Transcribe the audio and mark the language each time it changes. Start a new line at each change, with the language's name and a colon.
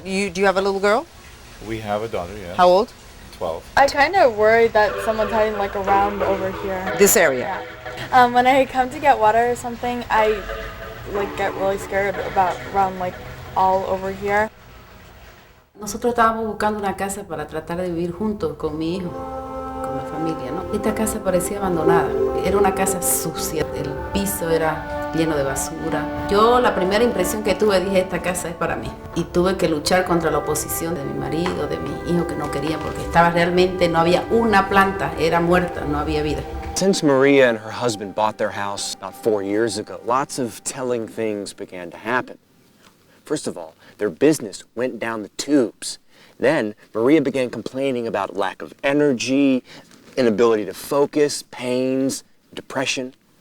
English: Do you have a little girl? We have a daughter, yeah. How old? 12. I kind of worry that someone's hiding like around over here. This area. Yeah. When I come to get water or something, I like get really scared about around like all over here.
Spanish: Nosotros estábamos buscando una casa para tratar de vivir juntos con mi hijo, con la familia, ¿no? Esta casa parecía abandonada. Era una casa sucia. El piso era lleno de basura. Yo la primera impresión que tuve dije, esta casa es para mí. Y tuve que luchar contra la oposición de mi marido, de mi hijo que no quería porque estaba realmente, no había una planta, era muerta, no había vida.
English: Since Maria and her husband bought their house about 4 years ago, lots of telling things began to happen. First of all, their business went down the tubes. Then, Maria began complaining about lack of energy, inability to focus, pains, depression.